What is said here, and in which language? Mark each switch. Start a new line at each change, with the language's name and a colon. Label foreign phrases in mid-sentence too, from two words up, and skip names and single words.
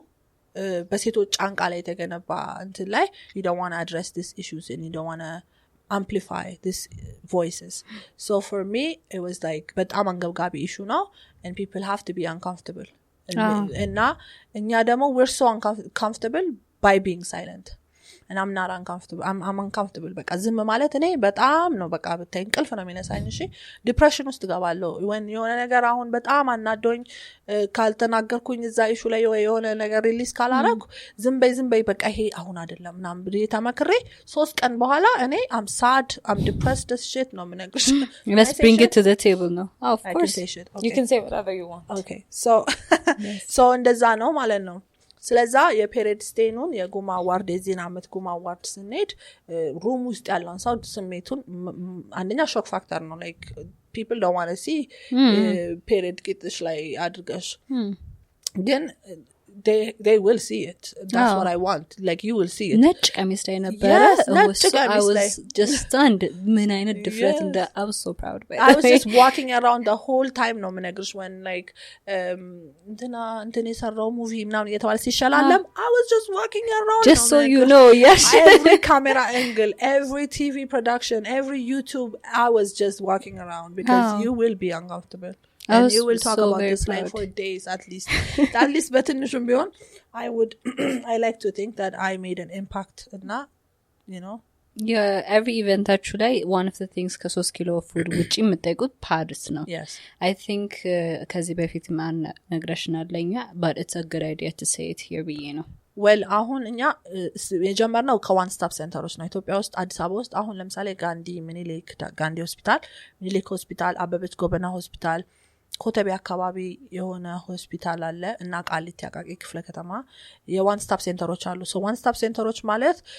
Amharic: በሴቶች ጫንቃ ላይ የተገነባ እንትን ላይ
English: you don't want to address these issues and you don't want to amplify these voices so for me it was like
Amharic: በጣም አንገብጋቢ issue ነው
English: and people have to be uncomfortable
Amharic: እና እኛ ደግሞ
English: we're so uncomfortable by being silent and I'm not uncomfortable I'm uncomfortable
Amharic: በቃ ዝም ማለት እኔ በጣም ነው በቃ ብታይ እንቅልፍ ነው የሚነሳኝ እሺ ዲፕሬሽን ውስጥ ገባለሁ when የሆነ ነገር አሁን በጣም አናዶኝ ካልተናገርኩኝ እዛ ኢሹ ላይ የሆነ ነገር ሪሊዝ ካላረኩ ዝም በይ በቃ ይሄ አሁን አይደለም ምናምን ብዬ ተመክሬ 3 ቀን በኋላ እኔ
English: I'm sad I'm depressed this shit
Amharic: ነው ምነግርሽ
English: let's bring it to the table now of course okay. You can say whatever you want okay so yes. so
Amharic: እንደዛ ነው ማለት ነው ስለዛ የፔሪድ ስቴኑን የጉማ አዋርድ የዚህን አመት ጉማ አዋርድ ስንሄድ ሩም ውስጥ ያለውን ሰው ስሜቱን አንደኛ ሾክ ፋክተር ነው
English: like people don't want to see period
Amharic: ቂጥሽ ላይ አድርገሽ ግን
English: they will see it that's what I want like you will see it
Amharic: ነጭ ቀሚስ ላይ ነበር
English: I was just stunned
Amharic: ምን አይነት ድፍረት እንደ
English: I was so proud by I was just walking around the whole time
Amharic: ነው ምነግርሽ
English: when like
Amharic: እንትን የሰራው ሙቪ ምናምን እየተባለ ሲሻላለም
English: I was just walking around just so you know yes every camera angle every TV production every YouTube I was just walking around because you will be uncomfortable and you will talk about this life for days at least
Amharic: በትንሹም ቢሆን
English: I like to think that I made an impact እና you know
Amharic: every eventaችሁ ላይ
English: one of the things
Amharic: ከ3 ኪሎ ፉድ ውጪ የምትጠይቁት ፓድስ ነው I think ከዚህ በፊት ማን ነግረሽናል ለኛ
English: but it's a good idea to say it here
Amharic: ብዬ ነው well አሁን እኛ የጀመርነው ከዋን ስታፕ ሴንተሮች ነው ኢትዮጵያ ውስጥ አዲስ አበባ ውስጥ አሁን ለምሳሌ ጋንዲ ሆስፒታል አበበች ጎበና ሆስፒታል ኮተቤ አካባቢ የሆነ ሆስፒታል አለ እና ቃሊቲ አቃቂ ክፍለ ከተማ የዋን ስታፕ ሴንተሮች አሉ so ዋን ስታፕ ሴንተሮች ማለት